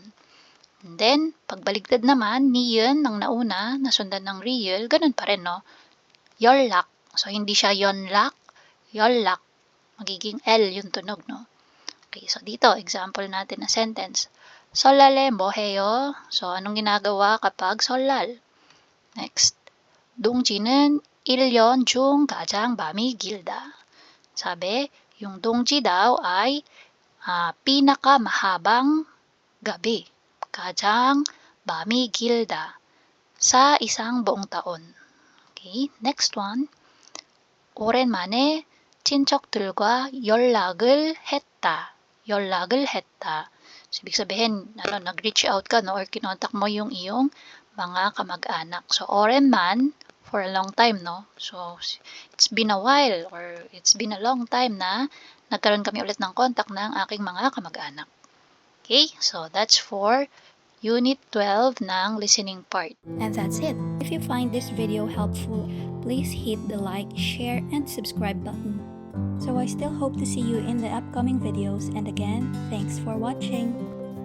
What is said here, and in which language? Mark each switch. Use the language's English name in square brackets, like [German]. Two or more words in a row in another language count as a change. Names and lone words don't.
[Filipino] And then, pagbaligtad naman, niyon, ang nauna, nasundan ng real, ganun pa rin, no? Yolak. So, hindi siya yonlak, yolak. Magiging L yung tunog, no? Okay, so dito, example natin na sentence. [Korean] 설날에 뭐해요. [Filipino] So, anong ginagawa kapag solal? Next. [Korean] 동지는 1년 중 가장 밤이 길다. [Filipino] Sabi, yung 동지 daw ay pinakamahabang gabi. [Korean] 가장 밤이 길다. [Filipino] Sa isang buong taon. [English] Okay, next one. [Korean] 오랜만에 친척들과 연락을 했다. 연락을 했다. [Filipino] So, ibig sabihin, nag-reach out ka, no? Or kinontak mo yung iyong mga kamag-anak. So, orenman, [English] for a long time, no? So, it's been a while or it's been a long time [Filipino] na nagkaroon kami ulit ng contact ng aking mga kamag-anak. [English] Okay? So, that's for Unit 12 ng listening part. And that's it. If you find this video helpful, please hit the like, share, and subscribe button. So I still hope to see you in the upcoming videos, and again, thanks for watching.